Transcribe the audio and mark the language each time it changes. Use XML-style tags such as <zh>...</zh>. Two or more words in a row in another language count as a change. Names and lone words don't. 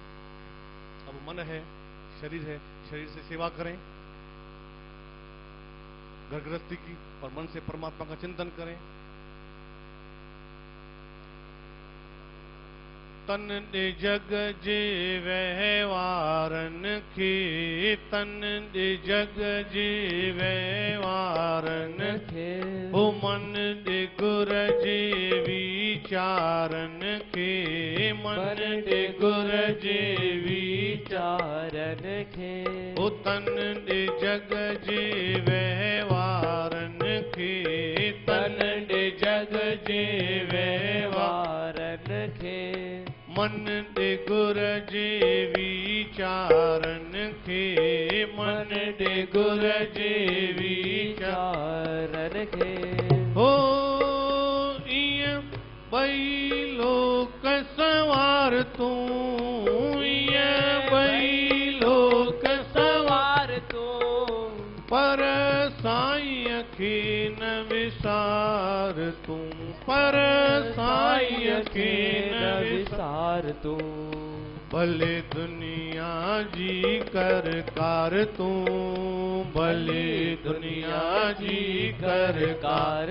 <hi>अब मन है, शरीर है, शरीर से सेवा करें, घर गृहस्थी की, और मन से परमात्मा का चिंतन करें।</hi> <sd>तन जग जीवै वारन की, तन जग जीवै वारन खे हो मन गुर जी विचारन के, मन गुर जी विचारन खे हो तन जग जीवै वारन के, तन जग जीवै वारन खे मन गुर जी विचारन के, मन गुर जी विचारन खे हो इय बई लोक सवार तू, इय बई लोक सवार तू, पर साई अखीन विसार तू, पर साई अखीन विसार तू, भले दुनिया जी कर कार तू, भले दुनिया जी कर कार</sd>